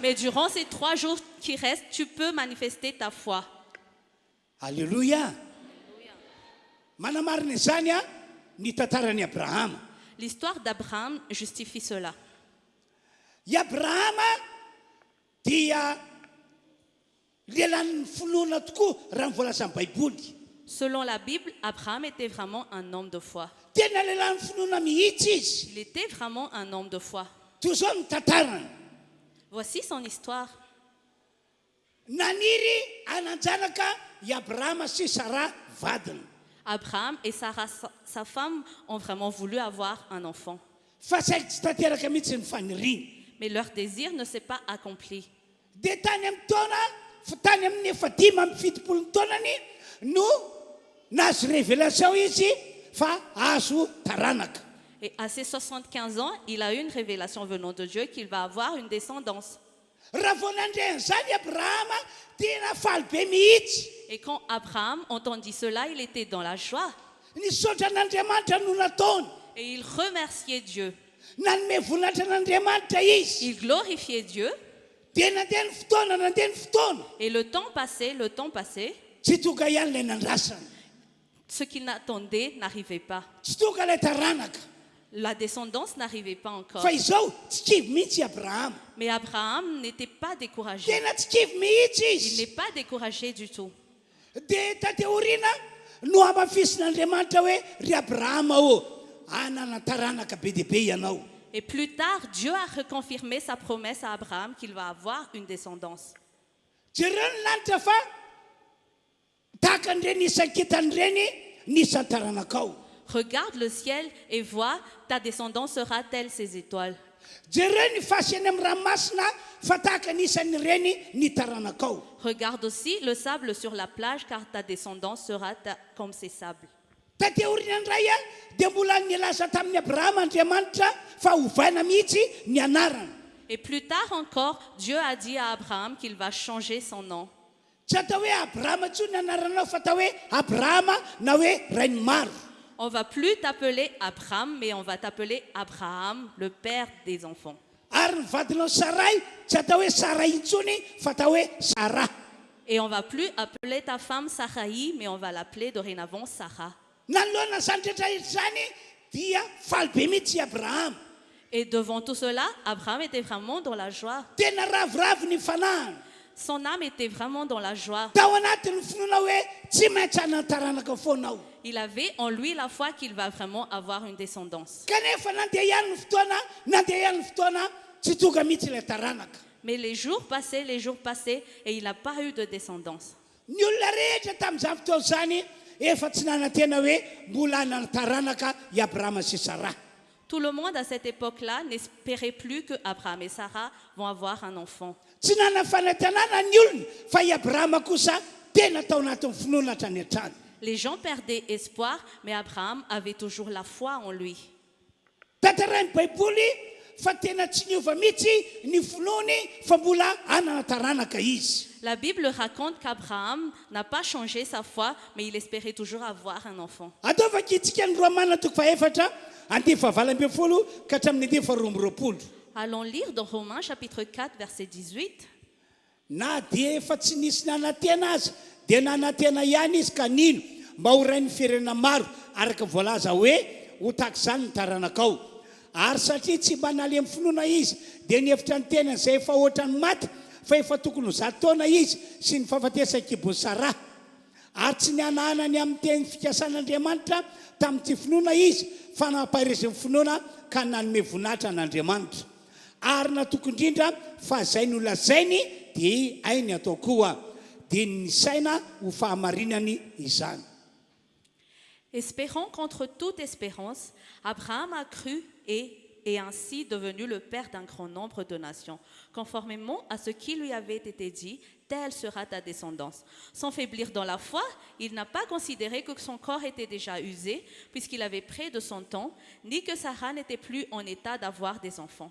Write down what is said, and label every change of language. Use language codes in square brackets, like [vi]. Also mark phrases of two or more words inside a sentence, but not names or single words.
[fr] Mais durant ces 3 jours qui restent, tu peux manifester ta foi. Alléluia. [mg] Manamarina izany a ny tantaran'i Abrahama. [fr] L'histoire d'Abraham justifie cela. [mg] I Abrahama dia lehilahy finoana tokoa raha mivolaza amin'ny Baiboly. [fr] Selon la Bible, Abraham était vraiment un homme de foi. [mg] Tena lehilahy finoana mihitsy izy. [fr] Il était vraiment un homme de foi. [mg] Toy izao ny tantarany. [fr] Voici son histoire. [mg] Naniry ananjanaka i Abrahama sy Sara vadiny. [fr] Abraham et Sarah, sa femme, ont vraiment voulu avoir un enfant. [mg] Fa saika tsy tanteraka mihitsy ny faniriany. [fr] Mais leur désir ne s'est pas accompli. [mg] Dia tany amin'ny taona, tany amin'ny 5 taonany no nazo révélation izy fa azo taranaka. [fr] Et à ses 75 ans, il a eu une révélation venant de Dieu qu'il va avoir une descendance. [mg] Raha vao nandreny zany Abrahama tena faly be mihitsy. [fr] Et quand Abraham entendit cela, il était dans la joie. [mg] Nisaotra n'Andriamanitra no nataony. [fr] Et il remerciait Dieu. [mg] Nanome voninahitra n'Andriamanitra izy. [fr] Il glorifiait Dieu. [mg] Dia nandeha ny fotoana, nandeha ny fotoana. [fr] Et le temps passait. [mg] Tsy tonga ihany ilay nandrasana. [fr] Ce qu'il attendait n'arrivait pas. [mg] Tsy tonga ilay taranaka. [fr] La descendance n'arrivait pas encore. [mg] Fa izao tsy kivy mihitsy Abrahama. [fr] Mais Abraham n'était pas découragé. [mg] Tena tsy kivy mihitsy [fr] Il [mg] izy. [fr] n'est pas découragé du tout. [mg] Dia tateoriana no amafisin'Andriamanitra hoe ry Abrahama anana taranaka be dia be ianao. [fr] Et plus tard, Dieu a reconfirmé sa promesse à Abraham qu'il va avoir une descendance. [mg] Jereo ny lanitra fa tahaka an'ireny isan-kitan'ireny nisan'ny taranakao. [fr] Regarde le ciel et vois, ta descendance sera telle ces étoiles. [mg] Jereo ny fasy eny amin'ny ranomasina fa tahaka nisan'ireny ny taranakao. [fr] Regarde aussi le sable sur la plage, car ta descendance sera comme ces sables. [mg] Tateoriana indray dia mbola nilaza tamin'ny Abrahama Andriamanitra fa ovaina mihitsy ny anarana. [fr] Et plus tard encore, Dieu a dit à Abraham qu'il va changer son nom. [mg] Tsy atao hoe Abrahama intsony ny anaranao fa atao hoe Abrahama na hoe rainy maro. [fr] On va plus t'appeler Abraham, mais on va t'appeler Abraham, le père des enfants. [mg] Ary ny vadinao Sarai tsy atao hoe Sarai intsony fa atao hoe Sara. [fr] Et on va plus appeler ta femme Sarai, mais on va l'appeler dorénavant Sarah. [mg] Nanoloana zany rehetra zany dia faly be mihitsy Abrahama. [fr] Et devant tout cela, Abraham était vraiment dans la joie. [mg] Tena ravoravo ny fanahana. [fr] Son âme était vraiment dans la joie. [mg] Tao anatin'ny finoana hoe tsy maintsy hanataranaka foanao. [fr] Il avait en lui la foi qu'il va vraiment avoir une descendance. [mg] Kanefa nandeha ihany ny fotoana tsy tonga mihitsy ilay taranaka. [fr] Mais les jours passaient, et il n'a pas eu de descendance. [mg] Ny olona rehetra tamin'izany fotoana zany efa tsy nanantena hoe mbola hanana taranaka i Abrahama sy Sara. [fr] Tout le monde à cette époque-là n'espérait plus que Abraham et Sarah vont avoir un enfant. [mg] Tsy nana fanantenana ny olona fa i Abrahama kosa tena tao anatin'ny finoana hatrany hatrany. [fr] Les gens perdaient espoir, mais Abraham avait toujours la foi en lui. [mg] Tantarain'ny Baiboly fa tena tsy niova mihitsy ny finoany fa mbola hanana taranaka izy. [fr] La Bible raconte qu'Abraham n'a pas changé sa foi, mais il espérait toujours avoir un enfant. [mg] Ataovaka itsika ny Romaina 4 andiny 20 ka hatramin'ny andiny 20. [fr] Allons lire dans Romains chapitre 4, verset 18. [mg] Na dia efa tsy nisy nanantena aza dia nanantena ihany izy ka nino mba ho rain'ny firenena maro araka voalaza hoe ho tahaka izany ny taranakao. Ary satria tsy manaly amin'ny finoana izy dia nihevitra ny tenany izay efa ohatrany maty fa efa tokony ho 100 taona izy sy ny fahafatesakibony Sara. Ary tsy nianahana ny amin'ny teny fikasan'Andriamanitra tamin'ity finoana izy fa nampaharezin'ny finoana ka nanome voninahitra an'Andriamanitra. Ary natoko indrindra fa izay no lazainy dia ainy atao koa dia nisaina ho fahamarinany izany. [fr] Espérant contre toute espérance, Abraham a cru et est ainsi devenu le père d'un grand nombre de nations. Conformément à ce qui lui avait été dit, telle sera ta descendance. Sans faiblir dans la foi, il n'a pas considéré que son corps était déjà usé, puisqu'il avait près de 100 ans, ni que Sarah n'était plus en état d'avoir des enfants.